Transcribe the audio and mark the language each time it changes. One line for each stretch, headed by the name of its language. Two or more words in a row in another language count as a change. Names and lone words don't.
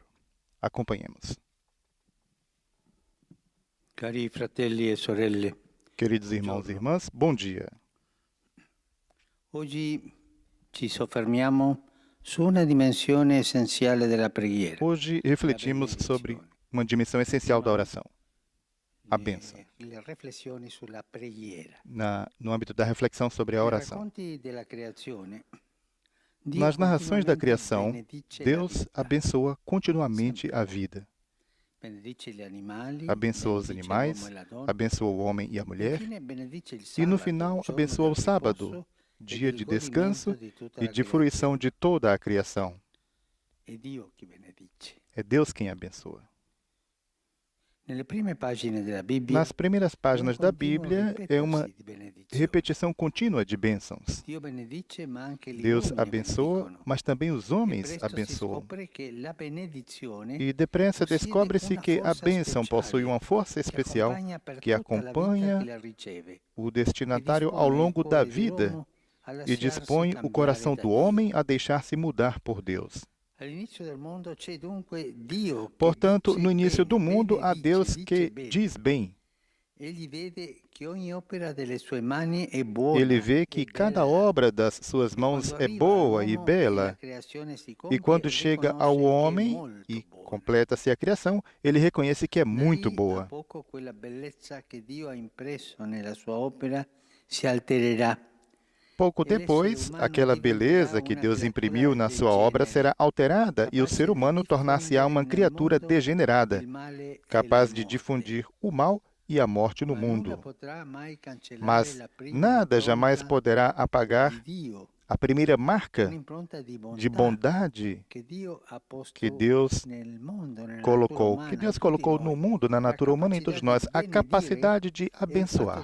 Portuguese: Acompanhemos.
Italian: Cari fratelli e sorelle,
Portuguese: Queridos irmãos e irmãs, bom dia.
Italian: oggi ci soffermiamo su una dimensione essenziale della preghiera.
Portuguese: Hoje refletimos sobre uma dimensão essencial da oração, a bênção.
Italian: Le riflessioni sulla preghiera.
Portuguese: No âmbito da reflexão sobre a
Italian: Nei
Portuguese: oração.
Italian: racconti della creazione, Dio
Portuguese: Nas narrações da
Italian: continuamente
Portuguese: criação,
Italian: benedice la
Portuguese: Deus
Italian: vita,
Portuguese: abençoa continuamente a vida.
Italian: benedice gli animali,
Portuguese: Abençoa os
Italian: benedice
Portuguese: animais,
Italian: l'uomo e la donna,
Portuguese: abençoa o homem e a mulher,
Italian: infine benedice il
Portuguese: e no
Italian: sabato,
Portuguese: final
Italian: giorno
Portuguese: abençoa o
Italian: del
Portuguese: sábado,
Italian: riposo
Portuguese: dia
Italian: e
Portuguese: de
Italian: del
Portuguese: descanso
Italian: godimento di tutta
Portuguese: e
Italian: la
Portuguese: de fruição
Italian: creazione.
Portuguese: de toda a criação.
Italian: È Dio che benedice.
Portuguese: É Deus quem abençoa.
Italian: Nelle prime pagine della Bibbia,
Portuguese: Nas primeiras páginas da Bíblia é uma
Italian: ripetersi di benedizione.
Portuguese: repetição contínua de bênçãos.
Italian: Dio benedice, ma anche gli
Portuguese: Deus
Italian: uomini
Portuguese: abençoa,
Italian: benedicono.
Portuguese: mas também os
Italian: E
Portuguese: homens
Italian: presto si
Portuguese: abençoam.
Italian: scopre che la benedizione
Portuguese: E depressa
Italian: possiede
Portuguese: descobre-se
Italian: una
Portuguese: que a
Italian: forza
Portuguese: bênção
Italian: speciale
Portuguese: possui uma força
Italian: che
Portuguese: especial
Italian: accompagna per
Portuguese: que
Italian: tutta la vita
Portuguese: acompanha
Italian: che la riceve
Portuguese: o
Italian: e
Portuguese: destinatário
Italian: dispone
Portuguese: ao
Italian: il
Portuguese: longo da
Italian: cuore
Portuguese: vida
Italian: dell'uomo a
Portuguese: e
Italian: lasciarsi
Portuguese: dispõe o
Italian: cambiare
Portuguese: coração
Italian: da
Portuguese: do
Italian: Dio.
Portuguese: homem a deixar-se mudar por Deus.
Italian: All'inizio del mondo c'è dunque Dio che
Portuguese: Portanto,
Italian: dice
Portuguese: no início do
Italian: bene,
Portuguese: mundo há
Italian: benedice,
Portuguese: Deus
Italian: dice
Portuguese: que
Italian: bene.
Portuguese: diz bem.
Italian: Egli vede che ogni opera delle sue mani è buona,
Portuguese: Ele vê
Italian: è
Portuguese: que cada
Italian: bella.
Portuguese: obra das suas mãos
Italian: Quando
Portuguese: é
Italian: arriva
Portuguese: boa e
Italian: all'uomo
Portuguese: bela.
Italian: la creazione si
Portuguese: E
Italian: compie,
Portuguese: quando chega ao
Italian: riconosce che è
Portuguese: homem
Italian: molto
Portuguese: e
Italian: buona.
Portuguese: completa-se a criação, ele reconhece que é muito
Italian: Da lì a
Portuguese: boa.
Italian: poco quella bellezza che Dio ha impresso nella sua opera si altererà
Portuguese: pouco depois, aquela beleza que Deus imprimiu na sua obra será alterada e o ser humano tornar-se-á uma criatura degenerada, capaz de difundir o mal e a morte no mundo. Mas nada jamais poderá apagar a primeira marca de bondade que Deus colocou no mundo, na natureza humana, em todos nós, a capacidade de abençoar.